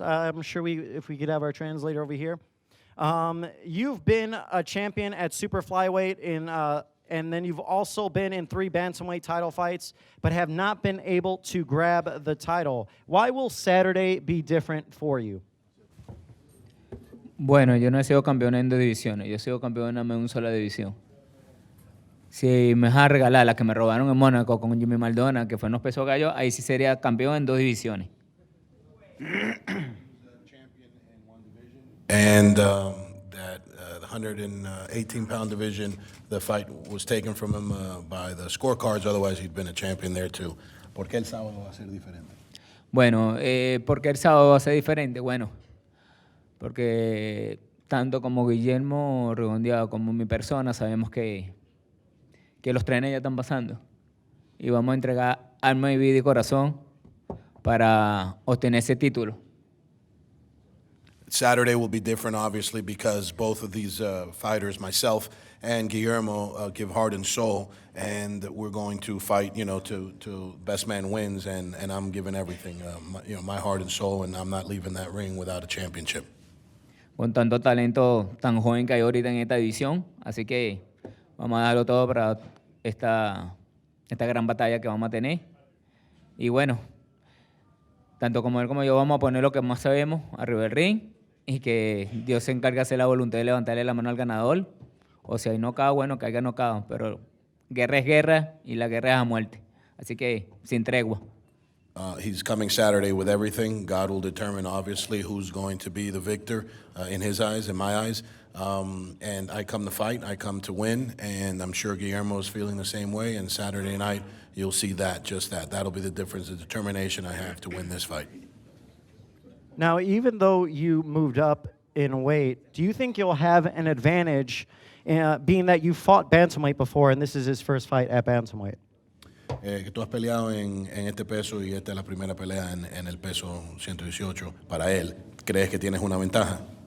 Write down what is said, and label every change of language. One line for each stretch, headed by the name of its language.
English: I'm sure if we could have our translator over here. You've been a champion at super flyweight and then you've also been in 3 bantamweight title fights, but have not been able to grab the title. Why will Saturday be different for you?
Spanish: Bueno, yo no he sido campeón en 2 divisiones, yo he sido campeón en una sola división. Si me vas a regalar la que me robaron en Mónaco con Jimmy Maldonado, que fue en los pesos gallos, ahí sí sería campeón en 2 divisiones.
English: And that the 118-pound division, the fight was taken from him by the scorecards. Otherwise, he'd been a champion there too.
Spanish: ¿Por qué el sábado va a ser diferente? Bueno, ¿por qué el sábado va a ser diferente? Bueno, porque tanto como Guillermo Rigondeaux como mi persona sabemos que los trenes ya están pasando y vamos a entregar alma y vida y corazón para obtener ese título.
English: Saturday will be different, obviously, because both of these fighters, myself and Guillermo, give heart and soul, and we're going to fight, to best man wins, and I'm giving everything, my heart and soul, and I'm not leaving that ring without a championship.
Spanish: Con tanto talento tan joven que hay ahorita en esta división, así que vamos a darlo todo para esta gran batalla que vamos a tener. Y bueno, tanto como él como yo vamos a poner lo que más sabemos arriba del ring y que Dios se encargue de hacer la voluntad de levantarle la mano al ganador. O si hay knockout, bueno, que haya knockout, pero guerra es guerra y la guerra es a muerte. Así que sin tregua.
English: He's coming Saturday with everything. God will determine, obviously, who's going to be the victor in his eyes, in my eyes. And I come to fight, I come to win, and I'm sure Guillermo is feeling the same way. And Saturday night, you'll see that, just that. That'll be the difference, the determination I have to win this fight. Now, even though you moved up in weight, do you think you'll have an advantage being that you fought bantamweight before and this is his first fight at bantamweight?
Spanish: Que tú has peleado en este peso y esta es la primera pelea en el peso 118 para él. ¿Crees que tienes una ventaja?